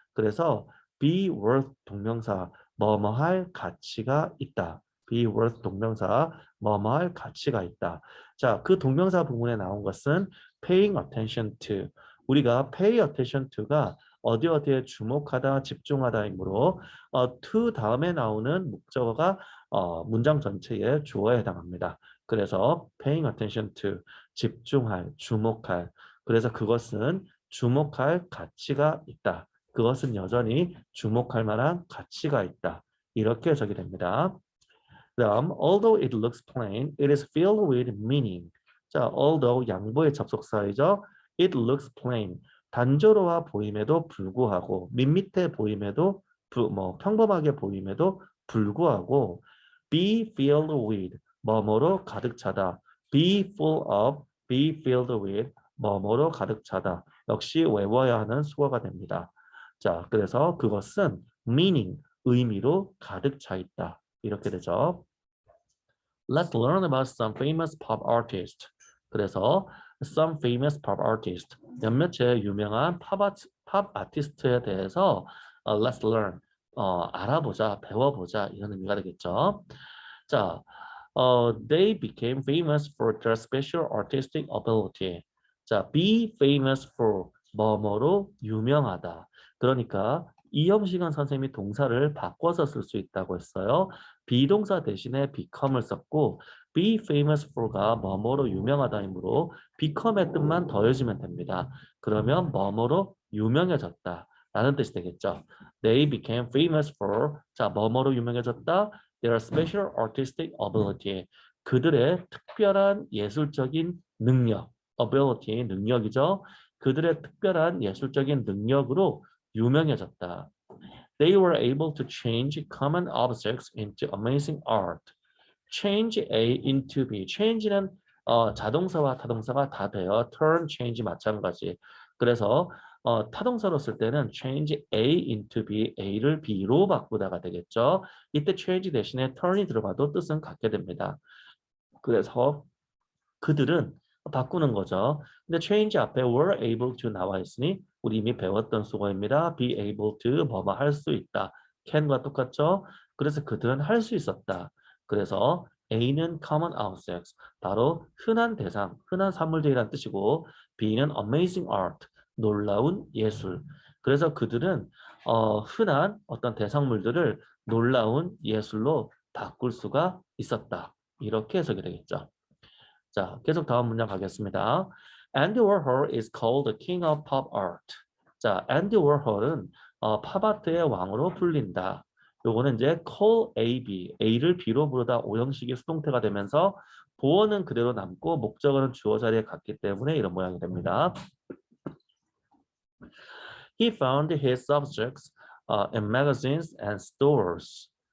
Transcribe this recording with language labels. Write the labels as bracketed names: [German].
[Korean] 그래서 be worth 동명사, 뭐뭐할 가치가 있다. be worth 동명사, 뭐뭐할 가치가 있다. 자, 그 동명사 부분에 나온 것은 [English] paying attention to. [Korean] 우리가 pay attention to가 어디에 주목하다, 집중하다이므로 to 다음에 나오는 목적어가 문장 전체의 주어에 해당합니다. 그래서 [English] paying attention to, [Korean] 집중할, 주목할. 그래서 그것은 주목할 가치가 있다. 그것은 여전히 주목할 만한 가치가 있다. 이렇게 해석이 됩니다. [English] 다음, although it looks plain, it is filled with meaning. [Korean] 자, although 양보의 접속사이죠. [English] It looks plain. [Korean] 단조로워 보임에도 불구하고, 밋밋해 보임에도, 평범하게 보임에도 불구하고, [English] be filled with, [Korean] 뭐뭐로 가득 차다. [English] be full of, be filled with, [Korean] 뭐뭐로 가득 차다. 역시 외워야 하는 수어가 됩니다. 자, 그래서 그것은 meaning, 의미로 가득 차 있다. 이렇게 되죠. [English] Let's learn about some famous pop artists. 그래서 some famous pop artists. [Korean] 몇몇의 유명한 팝 아티스트에 대해서 [English] let's learn. [Korean] 알아보자, 배워보자 이런 의미가 되겠죠. [English] 자, they became famous for their special artistic ability. [Korean] 자, be famous for 뭐뭐로 유명하다. 그러니까 이영시간 선생님이 동사를 바꿔서 쓸 수 있다고 했어요. 비동사 대신에 become을 썼고 [English] be famous for [Korean] 가 뭐뭐로 유명하다이므로 become의 뜻만 더해주면 됩니다. 그러면 뭐뭐로 유명해졌다. 라는 뜻이 되겠죠. [English] They became famous for 자 [Korean] 뭐뭐로 유명해졌다. [English] Their special artistic ability. [Korean] 그들의 특별한 예술적인 능력. ability 능력이죠. 그들의 특별한 예술적인 능력으로 유명해졌다. [English] They were able to change common objects into amazing art. Change A into B. [Korean] Change는 자동사와 타동사가 다 돼요. [English] Turn, change 마찬가지. [Korean] 그래서 타동사로 쓸 때는 [English] change A into B, [Korean] A를 B로 바꾸다가 되겠죠. 이때 change 대신에 turn이 들어가도 뜻은 같게 됩니다. 그래서 그들은 바꾸는 거죠. 근데 change 앞에 were able to 나와 있으니 우리 이미 배웠던 수거입니다. [English] be able to [Korean] 뭐뭐 할 수 있다. can과 똑같죠? 그래서 그들은 할 수 있었다. 그래서 A는 [English] common objects, [Korean] 바로 흔한 대상, 흔한 사물들이란 뜻이고 B는 [English] amazing art, [Korean] 놀라운 예술. 그래서 그들은 흔한 어떤 대상물들을 놀라운 예술로 바꿀 수가 있었다. 이렇게 해석이 되겠죠. 자, 계속 다음 문장 가겠습니다. [English] Andy Warhol is called the king of pop art. [Korean] 자, 앤디 워홀은 팝아트의 왕으로 불린다. 요거는 이제 call A, B, A를 B로 부르다 오형식이 수동태가 되면서 보어는 그대로 남고 목적어는 주어 자리에 갔기 때문에 이런 모양이 됩니다. [English] He found his subjects in magazines and stores.